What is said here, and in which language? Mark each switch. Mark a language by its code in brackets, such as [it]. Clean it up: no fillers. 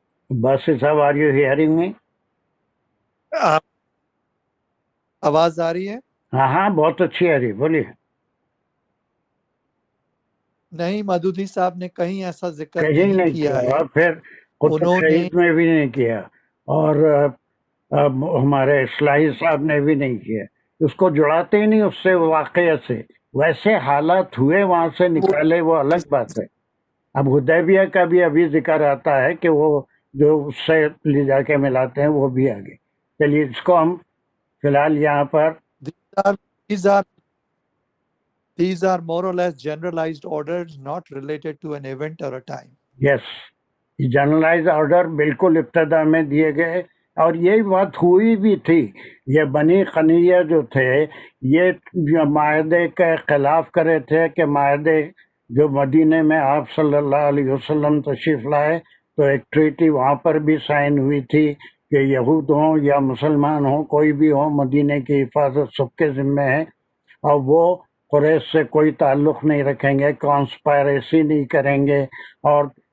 [en] Basi sahab, are you hearing me? [ur] آپ آواز آ رہی ہے؟ ہاں ہاں بہت اچھی آ رہی ہے، بولیے۔ نہیں، مدودی صاحب نے کہیں ایسا ذکر کہیں نہیں کیا کیا، ہے. اور پھر قطب انہوں نے شہید میں بھی نہیں کیا، اور ہمارے اصلاحی صاحب نے بھی نہیں کیا۔ اس کو جڑاتے ہی نہیں اس سے، واقعہ سے۔ ویسے حالات ہوئے وہاں سے نکالے، وہ الگ بات ہے۔ اب حدیبیہ کا بھی ابھی ذکر آتا ہے کہ وہ جو اس سے لے جا کے ملاتے ہیں وہ بھی آگے۔ چلیے اس کو ہم فی الحال یہاں پر [en] these are more or less generalized orders not related to an event or a time. [ur] Yes, generalise order بالکل ابتدا میں دیے گئے، اور یہی بات ہوئی بھی تھی۔ یہ بنی قنیہ جو تھے، یہ معاہدے کے خلاف کرے تھے کہ معاہدے جو مدینے میں آپ صلی اللہ علیہ وسلم تشریف لائے تو ایک ٹریٹی وہاں پر بھی سائن ہوئی تھی کہ یہود ہوں یا مسلمان ہوں، کوئی بھی ہوں، مدینے کی حفاظت سب کے ذمے ہے، اور وہ قریش سے کوئی تعلق نہیں رکھیں گے، کانسپائریسی نہیں کریں گے۔ اور